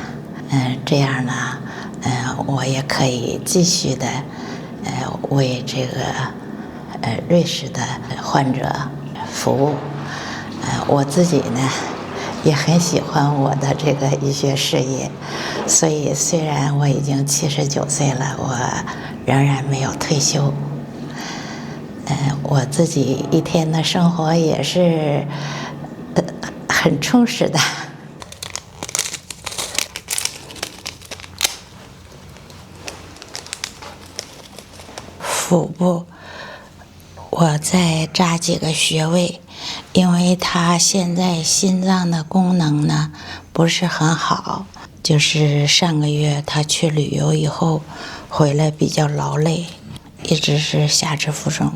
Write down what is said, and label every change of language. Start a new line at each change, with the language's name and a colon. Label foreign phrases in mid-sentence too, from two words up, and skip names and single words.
Chinese: 這樣呢，我也可以繼續的為這個瑞士的患者服務。我自己呢也很喜歡我的這個醫學事業，所以雖然我已經79 歲了，我仍然沒有退休。我自己一天的生活也是很充實的。腹部，我再扎幾個穴位，因為他現在心臟的功能呢不是很好，就是上個月他去旅遊以後回來比較勞累，一直是下肢浮腫。